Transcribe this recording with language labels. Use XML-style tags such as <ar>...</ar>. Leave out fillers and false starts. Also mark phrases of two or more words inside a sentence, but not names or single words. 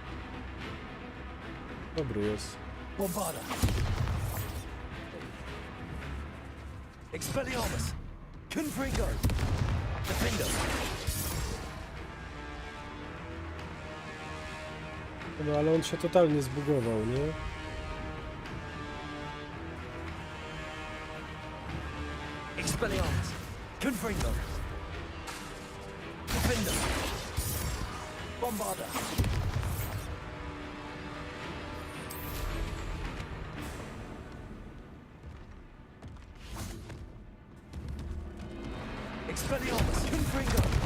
<pl>Dobry jest.</pl> <la>Expelliarmus! Confringo! Defender!</la> <pl>No ale on się totalnie zbugował, nie?</pl> <la>Expelliarmus! Confringo! Defender! Bombarder! Expelliarmus! Confringo!</la>